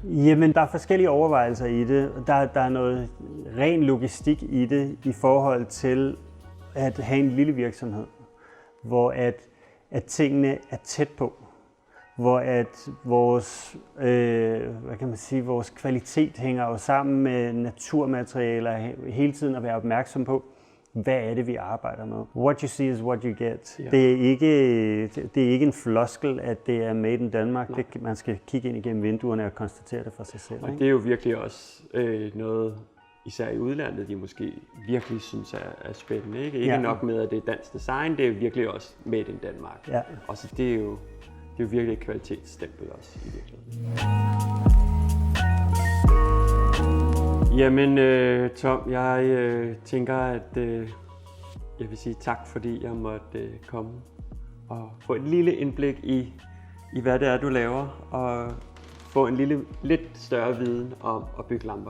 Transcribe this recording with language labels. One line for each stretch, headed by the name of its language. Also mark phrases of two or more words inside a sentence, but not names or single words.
Danish: Jamen, der er forskellige overvejelser i det. Der er noget ren logistik i det i forhold til at have en lille virksomhed, hvor at tingene er tæt på. Hvor at vores, vores kvalitet hænger jo sammen med naturmaterialer, hele tiden at være opmærksom på, hvad er det, vi arbejder med.
English: What you see is what you get.
Danish: Ja. Det er ikke en floskel, at det er
English: made in Denmark.
Danish: Man skal kigge ind igennem vinduerne og konstatere det for sig selv. Og det er jo virkelig også noget, især i udlandet, de måske virkelig synes er spændende. Ikke nok med, at det er dansk design, det er virkelig også
English: made in Denmark.
Danish: Ja. Og så det er jo virkelig et kvalitetsstempel også i virkeligheden. Jamen Tom, jeg tænker, at jeg vil sige tak, fordi jeg måtte komme og få et lille indblik i hvad det er, du laver, og få en lidt større viden om at bygge lamper.